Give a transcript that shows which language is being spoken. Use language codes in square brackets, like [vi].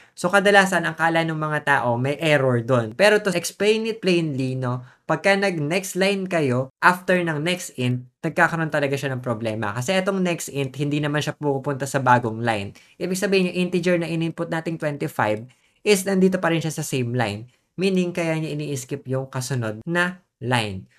[tl] So, kadalasan, ang kala ng mga tao, may error dun. [en] Pero to explain it plainly, no? [tl] Pagka nag-next line kayo, after ng next int, nagkakaroon talaga siya ng problema. Kasi itong next int, hindi naman siya pupunta sa bagong line. Ibig sabihin, yung integer na in-input nating 25 is nandito pa rin siya sa same line. Meaning, kaya niya ini-skip yung kasunod na line.